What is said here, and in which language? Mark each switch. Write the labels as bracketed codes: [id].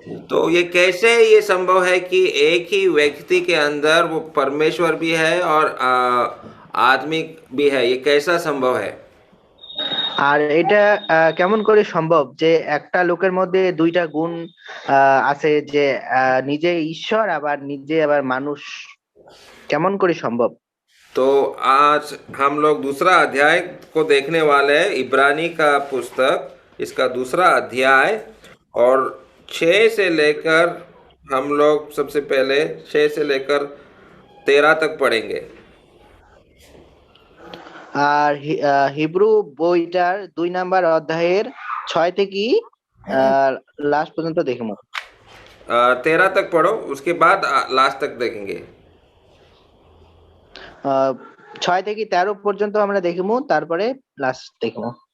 [hi] तो ये कैसे ये संभव है कि एक ही व्यक्ति के अंदर वो परमेश्वर भी है और आदमी भी है? ये कैसा संभव है? [rkt] আর এটা কেমন করে সম্ভব যে একটা লোকের মধ্যে দুইটা গুণ আছে, যে নিজে ঈশ্বর আবার নিজে আবার মানুষ, কেমন করে সম্ভব? [hi] तो आज हम लोग दूसरा अध्याय को देखने वाले हैं, इब्रानी का पुस्तक इसका दूसरा अध्याय। और 6 से लेकर हम लोग सबसे पहले 6 से लेकर 13 तक पढ़ेंगे। [rkt] আর হিব্রু বইটার 2 নাম্বার অধ্যায়ের 6 থেকে লাস্ট পর্যন্ত দেখব। [hi] 13 तक पढ़ो, उसके बाद लास्ट तक देखेंगे। [rkt] 6 থেকে 13 পর্যন্ত আমরা দেখব, তারপরে লাস্ট দেখব।